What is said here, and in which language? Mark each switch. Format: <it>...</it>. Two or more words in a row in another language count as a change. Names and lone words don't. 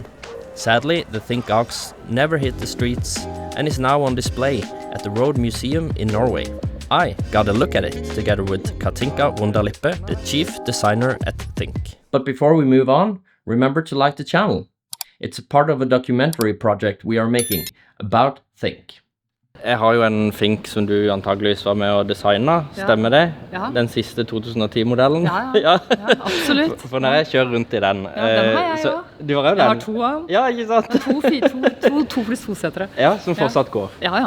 <en>Sadly, the Think Ox never hit the streets and is now on display at the Road Museum in Norway. I got a look at it together with Katinka Wunderlippe, the chief designer at Think. But before we move on, remember to like the channel. It's a part of a documentary project we are making about Think.</en> <no>Jeg har jo en Think som du antageligvis var med å designe, stemmer det? Ja. Den siste 2010-modellen? Ja, absolutt. For når jeg kjører rundt i den... Ja, den har jeg jo. Du har jo den? Jeg har 2 av dem. Ja, ikke sant? 2 pluss 2-setere. Ja, som fortsatt går. Ja.</no>